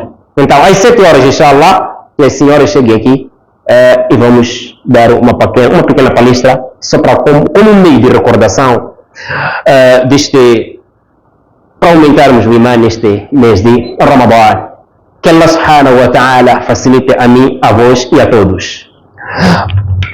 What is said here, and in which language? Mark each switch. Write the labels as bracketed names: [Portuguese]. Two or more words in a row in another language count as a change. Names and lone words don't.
[Portuguese] Então, às 7 horas, inshallah, as senhoras cheguem aqui e vamos dar uma pequena palestra só para como meio de recordação para aumentarmos o imã neste mês de Ramadã. Que Allah [Arabic] سبحانه وتعالى [Portuguese] facilite a mim, a vós e a todos.